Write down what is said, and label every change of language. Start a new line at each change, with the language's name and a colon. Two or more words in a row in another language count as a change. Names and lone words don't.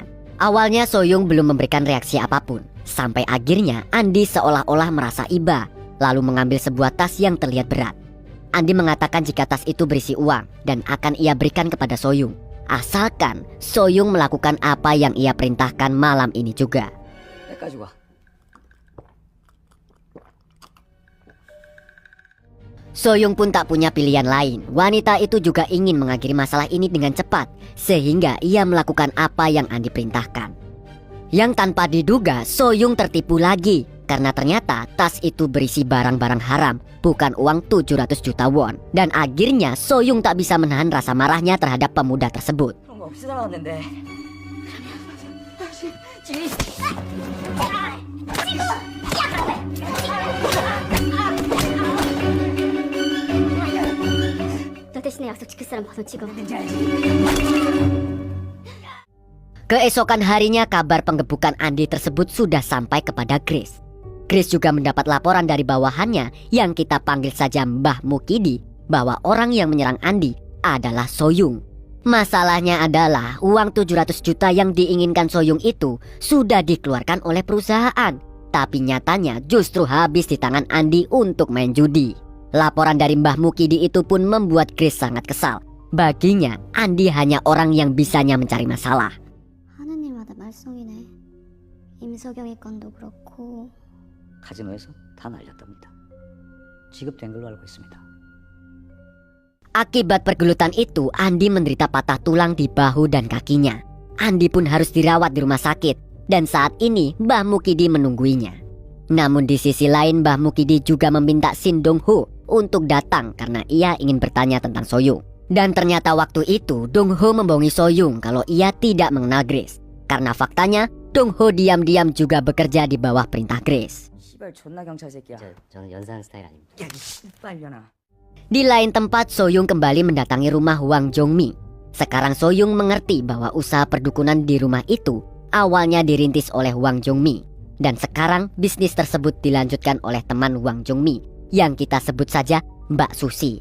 Indonesian: Awalnya Soyung belum memberikan reaksi apapun, sampai akhirnya Andi seolah-olah merasa iba, lalu mengambil sebuah tas yang terlihat berat. Andi mengatakan jika tas itu berisi uang dan akan ia berikan kepada Soyung, asalkan Soyung melakukan apa yang ia perintahkan malam ini juga.
Korean: 여기까지 와.
Indonesian: Soyung pun tak punya pilihan lain. Wanita itu juga ingin mengakhiri masalah ini dengan cepat, sehingga ia melakukan apa yang Andi perintahkan. Yang tanpa diduga, Soyung tertipu lagi, karena ternyata tas itu berisi barang-barang haram, bukan uang 700 juta won. Dan akhirnya Soyung tak bisa menahan rasa marahnya terhadap pemuda tersebut.
Korean: 그런 거 없이 살아왔는데. 너 대신에 약속 지킬 사람 번호 찍어.
Indonesian: Keesokan harinya kabar penggebukan Andi tersebut sudah sampai kepada Grace. Grace juga mendapat laporan dari bawahannya yang kita panggil saja Mbah Mukidi, bahwa orang yang menyerang Andi adalah Soyung. Masalahnya adalah uang 700 juta yang diinginkan Soyung itu sudah dikeluarkan oleh perusahaan, tapi nyatanya justru habis di tangan Andi untuk main judi. Laporan dari Mbah Mukidi itu pun membuat Grace sangat kesal. Baginya, Andi hanya orang yang bisanya mencari masalah.
Korean: 하는 일마다 말썽이네. 임석영의 건도 그렇고. 카지노에서 다 날렸답니다. 지급된 걸로 알고 있습니다.
Indonesian: Akibat pergelutan itu, Andi menderita patah tulang di bahu dan kakinya. Andi pun harus dirawat di rumah sakit, dan saat ini Mbah Mukidi menungguinya. Namun di sisi lain, Mbah Mukidi juga meminta Shin Dong-ho untuk datang karena ia ingin bertanya tentang Soyung. Dan ternyata waktu itu Dong-ho membohongi Soyung kalau ia tidak mengenal Grace. Karena faktanya Dong-ho diam-diam juga bekerja di bawah perintah Grace.
Korean: 씨발 존나 경찰 새끼야. 저는 연사하는 스타일 아닙니다. 야, 이 씨발년아.
Indonesian: Di lain tempat, Soyung kembali mendatangi rumah Wang Jongmi. Sekarang Soyung mengerti bahwa usaha perdukunan di rumah itu awalnya dirintis oleh Wang Jongmi. Dan sekarang bisnis tersebut dilanjutkan oleh teman Wang Jongmi yang kita sebut saja Mbak Susi.